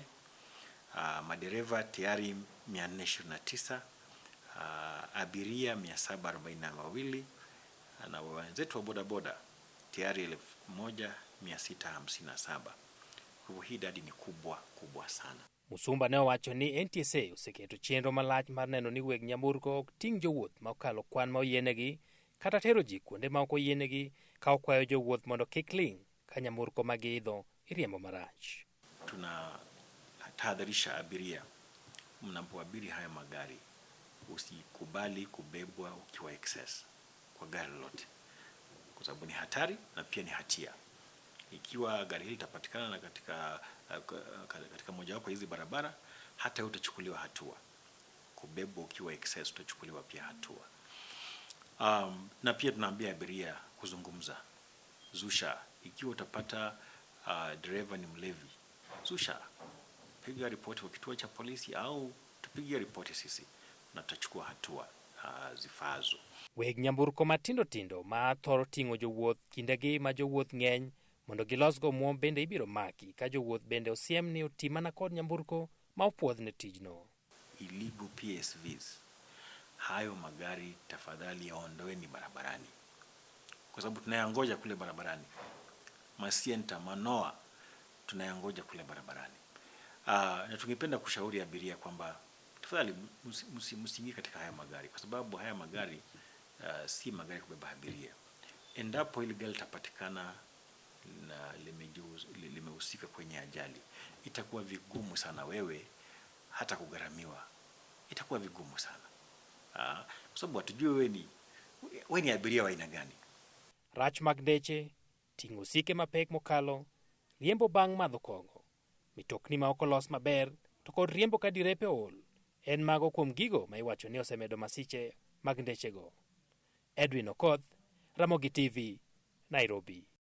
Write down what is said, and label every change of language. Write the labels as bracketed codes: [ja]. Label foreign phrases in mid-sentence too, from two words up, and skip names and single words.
[sw] Madereva tayari 429, abiria 742 na wenzetu wa bodaboda tayari 1657. Kwa hii idadi ni kubwa sana. [luo] Musumba ne owacho ni NTSA oseketo chenro malach mar neno ni weg nyamburko ok ting' jowuoth ma okalo kwan ma oyienegi kata tero ji kuonde ma ok oyienegi, ka okwayo jowuoth mondo kik ling' ka nyamburko ma giidho iriembo marach. [sw] Tunatahadharisha abiria, mnapoabiri haya magari usikubali kubebwa ukiwa excess kwa gari lote, kwa sababu ni hatari na pia ni hatia. Ikiwa gari hili litapatikana na katika mojawapo hizi barabara, hata utachukuliwa hatua. Kubebwa ukiwa excess utachukuliwa pia hatua. Na pia tunaambia abiria kuzungumza. Zusha, ikiwa utapata driver ni mlevi, zusha, piga ripoti kwa kituo cha polisi au tupigie ripoti sisi na tutachukua hatua zifaazo. [luo] Weg nyamburko matindo ma thoro ting'o jowuoth kindegi ma jowuoth ng'eny mondo gilosgo muom bende ibiro maki ka jowuoth bende osiem ni oti mana kod nyamburko ma opuodh ne tijno. [en] Illegal PSVs, [sw] hayo magari tafadhali yaondoeni barabarani, kwa sababu tunayangoja kule barabarani. Masienta, manoa tunayangoja kule barabarani. Na tungependa kushauri abiria kwamba tafadhali msiingie katika haya magari, kwa sababu haya magari si magari kubeba abiria. Endapo ile gari litapatikana na limehusika kwenye ajali, itakuwa vigumu sana wewe hata kugharamiwa. Itakuwa vigumu sana. Kwa sababu hatujui wewe ni abiria wa aina gani. [luo] Rach mag deche, ting'o sike mapek mokalo, riembo bang' madho kong'o, mitokni ma ok olos maber, to kod riembo ka direpe ol, en mago kuom gigo ma iwacho ni osemedo masiche mag ndechego. Edwin Okoth, Ramogi TV, Nairobi.